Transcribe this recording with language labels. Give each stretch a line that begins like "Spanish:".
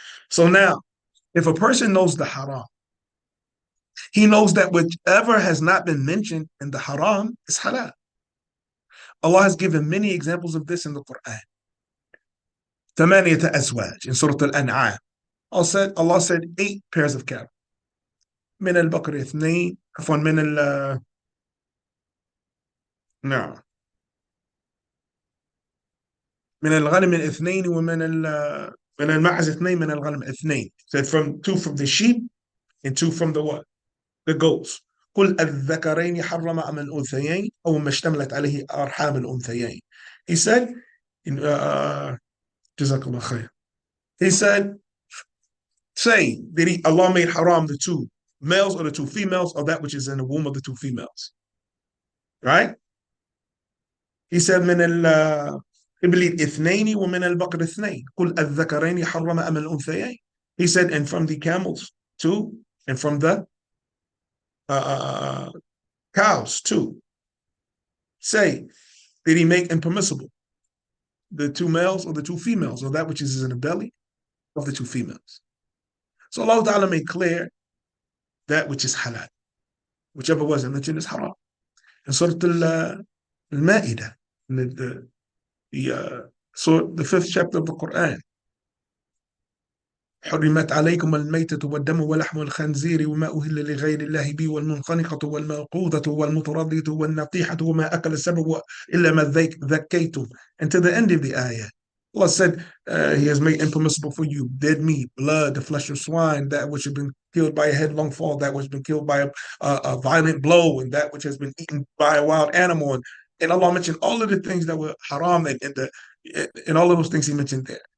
English: So now, if a person knows the haram, he knows that whichever has not been mentioned in the haram is halal. Allah has given many examples of this in the Quran.
Arabic: ثمانية أزواج
English: in Surah Al-An'am. Allah said 8 pairs of cattle.
Arabic: من البقر اثنين عفوا من ال نعم من الغنم اثنين ومن من المعز اثنين من الغنم اثنين.
English: Said from 2 from the sheep and 2 from the what? The goats.
Arabic: قل الذكرين حرم أم الأنثيين أو ما اشتملت عليه أرحام الأنثيين.
English: He said,
Arabic: جزاك الله خير.
English: He said, say, Allah made haram the 2 males or the 2 females or that which is in the womb of the 2 females. Right? He said,
Arabic: من الإبل اثنين ومن البقر اثنين قل الذكرين حرم أم الأنثيين.
English: He said, and from the camels 2 and from the cows 2. Say, did he make impermissible the 2 males or the 2 females or that which is in the belly of the 2 females? So Allah Ta'ala made clear that which is halal. Whichever wasn't mentioned is haram. In Surah Al-Ma'idah, the 5th chapter of the Quran.
Arabic: حرمت عليكم الميتة والدم ولحم الخنزير وما أهل لغير الله به والمنخنقة والموقوذة والمتردية والنطيحة وما أكل السبع إلا ما ذكيتم.
English: And to the end of the ayah, Allah said, He has made impermissible for you dead meat, blood, the flesh of swine, that which has been killed by a headlong fall, that which has been killed by a violent blow, and that which has been eaten by a wild animal. And Allah mentioned all of the things that were haram and all of those things He mentioned there.